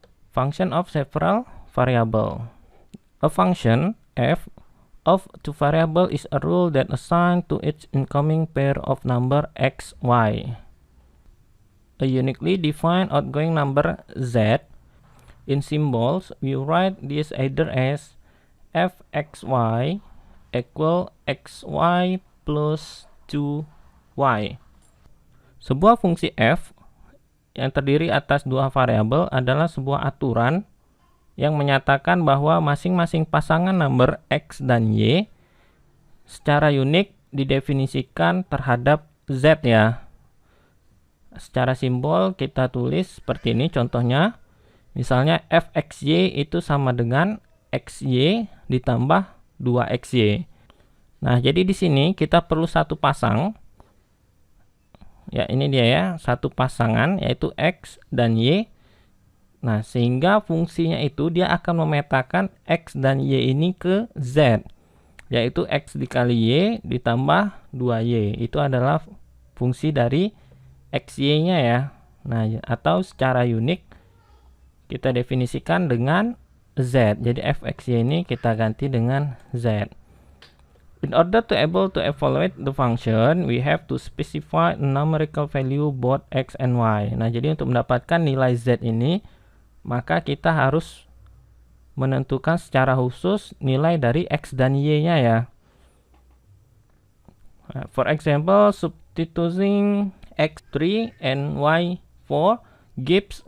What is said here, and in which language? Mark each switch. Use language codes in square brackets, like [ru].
[en] Function of several variable. A function f of two variable is a rule that assigns to each incoming pair of number x, y a uniquely defined outgoing number z. In symbols, we write this either as fxy equal xy plus 2y. [id] Sebuah fungsi f yang terdiri atas dua variabel adalah sebuah aturan yang menyatakan bahwa masing-masing pasangan nomor x dan y secara unik didefinisikan terhadap z ya. Secara simbol kita tulis seperti ini contohnya. Misalnya fxy itu sama dengan xy ditambah 2xy. Nah, jadi di sini kita perlu satu pasang. Ya, ini dia ya, satu pasangan yaitu x dan y. Nah, sehingga fungsinya itu dia akan memetakan x dan y ini ke z, yaitu x dikali y ditambah 2y. Itu adalah fungsi dari xy-nya ya. Nah, atau secara unik kita definisikan dengan z. Jadi fxy ini kita ganti dengan z. [en] In order to able to evaluate the function, we have to specify a numerical value both x and y. [id] Nah, jadi untuk mendapatkan nilai z ini, maka kita harus menentukan secara khusus nilai dari x dan y-nya ya. [en] For example, substituting x3 and y4 gives.